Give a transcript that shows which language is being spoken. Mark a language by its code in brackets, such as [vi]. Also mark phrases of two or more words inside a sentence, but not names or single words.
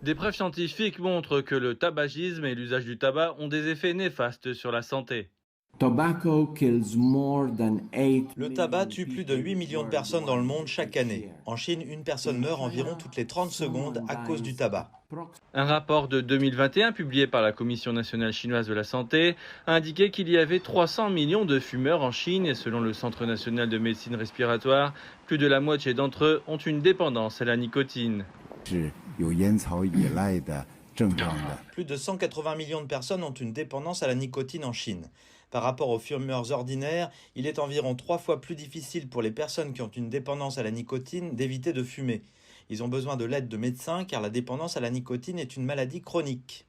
[fr] Des preuves scientifiques montrent que le tabagisme et l'usage du tabac ont des effets néfastes sur la santé. [en] Tobacco kills more than 8 [fr] Le tabac [en] million [fr] tue plus de [en] people [fr] 8 millions de personnes dans le monde [en] worldwide [fr] chaque [en] each [fr] année. [en] year. [fr] En Chine, une personne meurt environ toutes les 30 secondes à cause du tabac. Un rapport de 2021 publié par la Commission nationale chinoise de la santé a indiqué qu'il y avait 300 millions de fumeurs en Chine et selon le Centre national de médecine respiratoire, plus de la moitié d'entre eux ont une dépendance à la nicotine. [zh] 是有烟草依赖的症状的。 [fr] Plus de 180 millions de personnes ont une dépendance à la nicotine en Chine. Par rapport aux fumeurs ordinaires, il est environ 3 fois plus difficile pour les personnes qui ont une dépendance à la nicotine d'éviter de fumer. Ils ont besoin de l'aide de médecins car la dépendance à la nicotine est une maladie chronique.